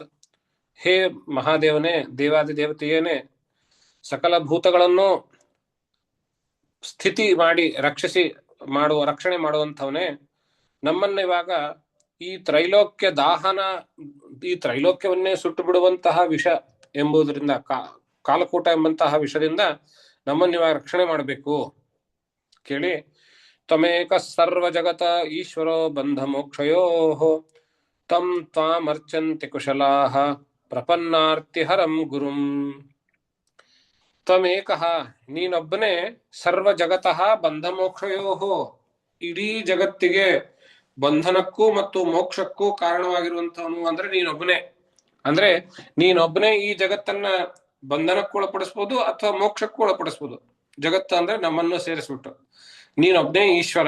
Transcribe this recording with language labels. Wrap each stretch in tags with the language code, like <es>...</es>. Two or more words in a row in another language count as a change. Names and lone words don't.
<kn>ಹೇ ಮಹಾದೇವನೇ, ದೇವಾದಿ ದೇವತೆಯೇನೆ, ಸಕಲ ಭೂತಗಳನ್ನು ಸ್ಥಿತಿ ಮಾಡಿ ರಕ್ಷಣೆ ಮಾಡುವಂಥವನೇ, ನಮ್ಮನ್ನ ಇವಾಗ ಈ ತ್ರೈಲೋಕ್ಯ ದಾಹನ, ಈ ತ್ರೈಲೋಕ್ಯವನ್ನೇ ಸುಟ್ಟು ಬಿಡುವಂತಹ ವಿಷ ಎಂಬುದರಿಂದ, ಕಾಲಕೂಟ ಎಂಬಂತಹ ವಿಷದಿಂದ ನಮ್ಮನ್ನ ಇವಾಗ ರಕ್ಷಣೆ ಮಾಡಬೇಕು.</kn> <sa>ಕೇಳಿ, ತ್ವಮೇಕ ಸರ್ವ ಜಗತ ಈಶ್ವರೋ ಬಂಧ ಮೋಕ್ಷಯೋ ತಂ ತ್ವಾಮರ್ಚಂತಿ ಕುಶಲಾಹ ಪ್ರಪನ್ನಾರ್ತಿ ಹರಂ ಗುರುಂ.</sa> <kn>ತ್ವಮೇಕಃ, ನೀನೊಬ್ಬನೇ,</kn> <sa>ಸರ್ವ ಜಗತಃ ಬಂಧ ಮೋಕ್ಷಯೋ,</sa> <kn>ಇಡೀ ಜಗತ್ತಿಗೆ ಬಂಧನಕ್ಕೂ ಮತ್ತು ಮೋಕ್ಷಕ್ಕೂ ಕಾರಣವಾಗಿರುವಂತವನು ಅಂದ್ರೆ ನೀನೊಬ್ಬನೇ. ಅಂದ್ರೆ ನೀನೊಬ್ಬನೇ ಈ ಜಗತ್ತನ್ನ ಬಂಧನಕ್ಕೂ ಒಳಪಡಿಸ್ಬೋದು ಅಥವಾ ಮೋಕ್ಷಕ್ಕೂ ಒಳಪಡಿಸ್ಬೋದು. ಜಗತ್ತು ಅಂದ್ರೆ ನಮ್ಮನ್ನು ಸೇರಿಸ್ಬಿಟ್ಟು ನೀನೊಬ್ಬನೇ ಈಶ್ವರ.</kn>